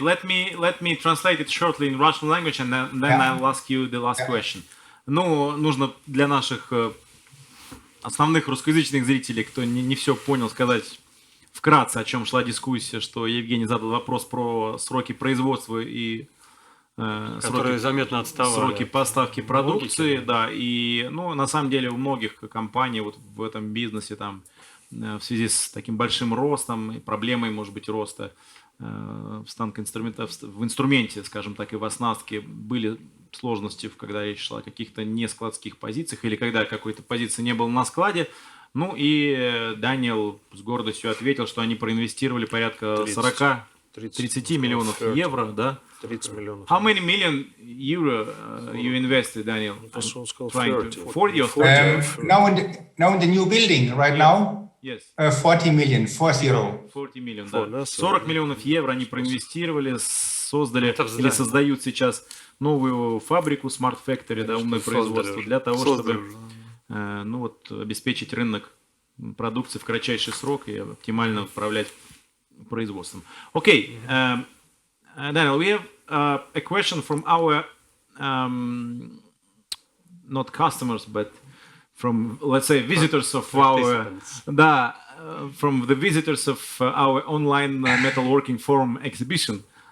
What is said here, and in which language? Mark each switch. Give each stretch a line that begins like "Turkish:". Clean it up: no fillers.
English: Let me translate it shortly in Russian language, and then I'll ask you the last question.
Russian: Ну, нужно для наших основных русскоязычных зрителей, кто не все понял, сказать вкратце, о чем шла дискуссия, что Евгений задал вопрос про сроки производства и которые заметно отставали. Сроки поставки продукции, да, и, ну, на самом деле у многих компаний вот в этом бизнесе там в связи с таким большим ростом и проблемой, может быть, роста в инструменте, скажем так, и в оснастке были сложности, когда речь шла о каких-то нескладских позициях или когда какой-то позиции не было на складе. Ну и Даниэл с гордостью ответил, что они проинвестировали порядка 30 миллионов евро, да? 30 миллионов.
English: How many million euro you invested, Daniel?
Russian: Он сказал
English: 40 or 40? Now in the new building, right now? Yes. 40 million, 40. 40 million,
Russian: да. 40 миллионов евро они проинвестировали, создали или создают сейчас новую фабрику Smart Factory, да, умное производство, для того, чтобы ну вот, обеспечить рынок продукции в кратчайший срок и оптимально управлять производством.
English: Okay, Daniel, we have a question from our not customers, but from, let's say, visitors of our, from the visitors of our online Metalworking Forum exhibition.